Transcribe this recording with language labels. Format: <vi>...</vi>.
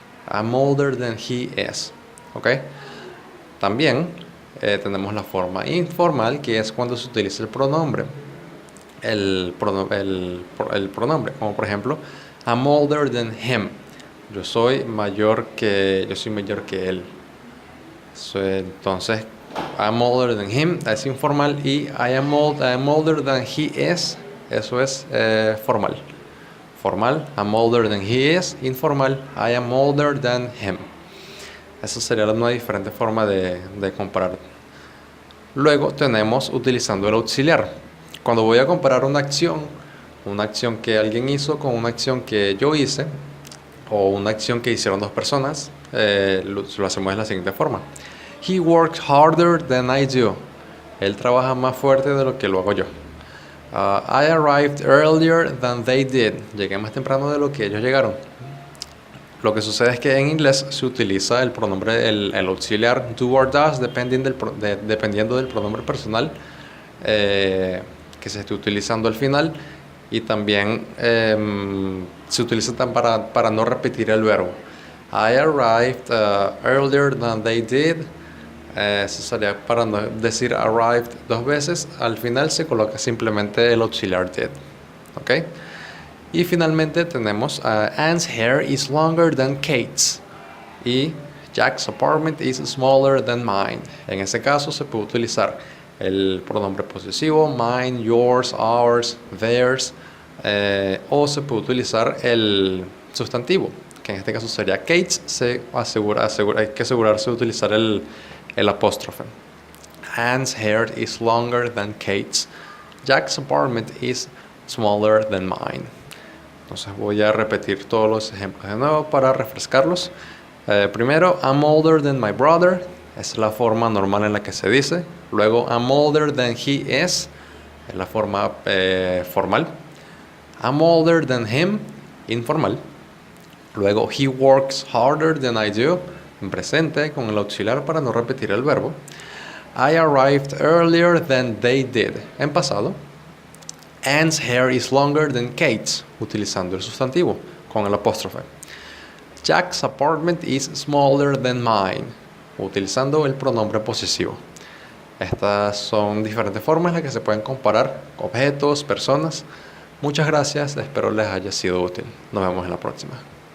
<en>I'm older than he is.</en> <es>¿Ok? También tenemos la forma informal, que es cuando se utiliza el pronombre. El pronombre, como por ejemplo,</es> <en>I'm older than him.</en> <es>Yo soy mayor que él. Entonces,</es> <en>I'm older than him</en> <es>es informal y</es> <en>I am older than he is,</en> <es>eso es formal.</es> <en>Formal, I'm older than he is. Informal, I am older than him.</en> <es>Esa sería una diferente forma de comparar. Luego tenemos utilizando el auxiliar. Cuando voy a comparar una acción que alguien hizo con una acción que yo hice, o una acción que hicieron dos personas, lo hacemos de la siguiente forma.</es> <en>He works harder than I do.</en> <es>Él trabaja más fuerte de lo que lo hago yo.</es> <en>I arrived earlier than they did.</en> <es>Llegué más temprano de lo que ellos llegaron. Lo que sucede es que en inglés se utiliza el pronombre, el auxiliar do or does, dependiendo del pronombre personal que se esté utilizando al final. Y también se utiliza para no repetir el verbo.</es> <en>I arrived earlier than they did.</en> <es>Eso sería para no decir arrived dos veces. Al final se coloca simplemente el auxiliar did. ¿Ok? Y finalmente tenemos</es> <en>Anne's hair is longer than Kate's. Y Jack's apartment is smaller than mine.</en> <es>En ese caso se puede utilizar el pronombre posesivo, mine, yours, ours, theirs, o se puede utilizar el sustantivo, que en este caso sería Kate's. Hay que asegurarse de utilizar el apóstrofe.</es> <en>Anne's hair is longer than Kate's. Jack's apartment is smaller than mine.</en> <es>Entonces voy a repetir todos los ejemplos de nuevo para refrescarlos.</es> <en>Primero, I'm older than my brother.</en> <es>Es la forma normal en la que se dice. Luego,</es> <en>I'm older than he is.</en> <es>Es la forma formal.</es> <en>I'm older than him. Informal. Luego, he works harder than I do.</en> <es>En presente, con el auxiliar para no repetir el verbo.</es> <en>I arrived earlier than they did.</en> <es>En pasado.</es> <en>Anne's hair is longer than Kate's.</en> <es>Utilizando el sustantivo con el apóstrofe.</es> <en>Jack's apartment is smaller than mine.</en> <es>Utilizando el pronombre posesivo. Estas son diferentes formas en las que se pueden comparar objetos, personas. Muchas gracias, espero les haya sido útil. Nos vemos en la próxima.</es>